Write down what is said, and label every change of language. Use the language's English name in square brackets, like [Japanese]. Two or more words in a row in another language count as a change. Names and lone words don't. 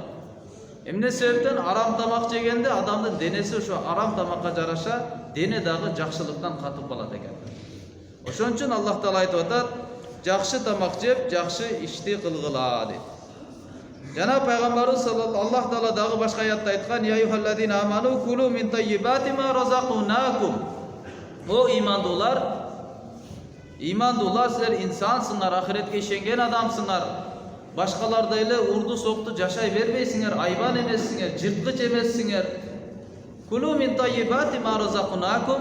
[Kyrgyz] Эмне себептен арам тамак жегенде адамдын денеси ошо арам тамакка жараша дене дагы жакшылыктан катып калат экен. Ошон үчүн Аллах Таала айтып атат, жакшы тамак жеп, жакшы ишти кылгыла дейт. Жана пайгамбарыбыз Аллах Таала дагы башка аятта айткан: [Arabic] "يا أيها الذين آمنوا كلوا من طيبات ما رزقناكم". [Kyrgyz] О имандуулар, силер инсансыңар, ахиретке ишенген адамсыңар. Башкалардай эле урду сокту жашай бербейсиңер, айбан эмессиңер, жырткыч эмессиңер. [Arabic] كلوا من طيبات ما رزقناكم.